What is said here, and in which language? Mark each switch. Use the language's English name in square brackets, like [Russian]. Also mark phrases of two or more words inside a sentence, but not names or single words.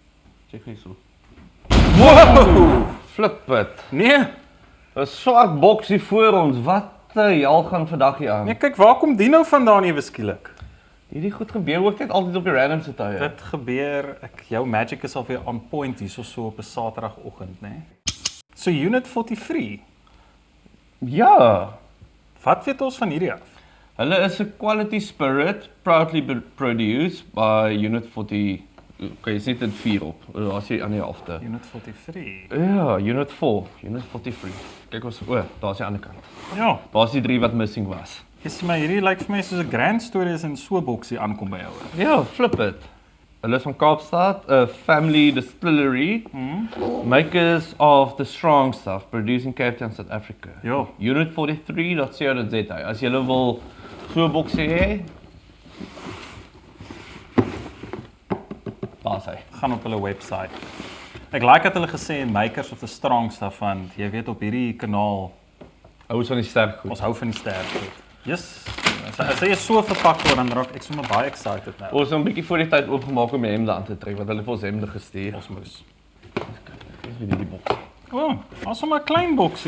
[English] Wow! Flip it. [Afrikaans] Nee, 'n swart boksie voor ons. Wat hel gaan vandag hier aan? nee kyk, waar kom die nou vandaan ewe skielik? Hierdie goed gebeur ook net altyd op die randomste tye. Dit gebeur, jou magic is alweer [English] on point [Afrikaans] hier so op 'n Saterdagoggend, né? So Unit 43. Ja. Wat weet ons van hierdie af? Hulle is 'n [English] quality spirit, proudly produced by Unit 40. [Afrikaans] Okay, jy sit dit 4 op. As jy aan die helfte. Unit 43. Ja, Unit 4, Unit 43. Kyk ons, daar's die ander kant. Ja, Daar's die 3 wat missing was. jy sien maar hierdie lyk vir my soos 'n [English] grand story [Afrikaans] as in so 'n boksie aankom by jou. [English] Ja, flip it. [Afrikaans] Hulle is van Kaapstad, 'n [English] family distillery, makers of the strong stuff, produced in Cape Town, South Africa. [Afrikaans] Ja. Unit 43.co.za. As jy wil so 'n boksie hê, daar's hy. Gaan op hulle website. Ek like dat hulle gesê [English] makers of the strong stuff [Afrikaans] van, jy weet op hierdie kanaal, Hou van die sterk goed. ons hou van die sterk goed. [English] Yes. [Afrikaans] As hy so verpak word, dan raak ek sommer baie excited nou. Ons het 'n bietjie voor die tyd oopgemaak om die hemde aan te trek, want hulle het vir ons hemde gestuur. Ons moes. Dis weer die boks. O, ons sommer 'n klein boksie.